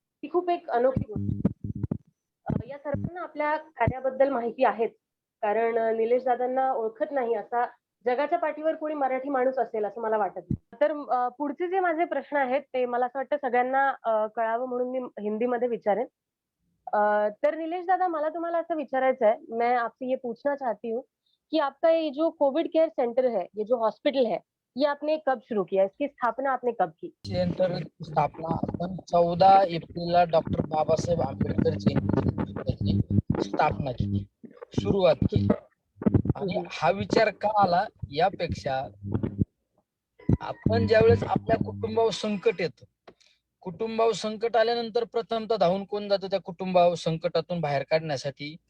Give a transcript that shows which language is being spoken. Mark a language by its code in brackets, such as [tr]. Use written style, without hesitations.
[mr] ही खूप एक अनोखी गोष्ट. या सर्वांना आपल्या कार्याबद्दल माहिती आहेच, कारण निलेश दादांना ओळखत नाही असा जगाच्या पाठीवर कोणी मराठी माणूस असेल असं मला वाटत नाही. तर पुढचे जे माझे प्रश्न आहेत ते मला असं वाटतं सगळ्यांना कळावं म्हणून मी हिंदीमध्ये विचारेन. तर नीलेश दादा, मला तुम्हाला असं विचारायचं है, [hi] मैं आपसे ये पूछना चाहती हूँ कि आपका ये जो कोविड केयर सेंटर है, ये जो हॉस्पिटल है, ये आपने कब शुरू किया? इसकी स्थापना आपने कब की? [mr] सेंटर स्थापना आपण 14 एप्रिलला डॉक्टर बाबासाहेब आंबेडकर जयंती स्थापना केली, सुरुवात केली. आणि हा विचार का आला यापेक्षा आपण ज्यावेळेस आपल्या कुटुंबावर संकट येतं, कुटुंबावर संकट आल्यानंतर प्रथमतः धावून कोण जातं त्या कुटुंबावर संकटातून बाहेर काढण्यासाठी?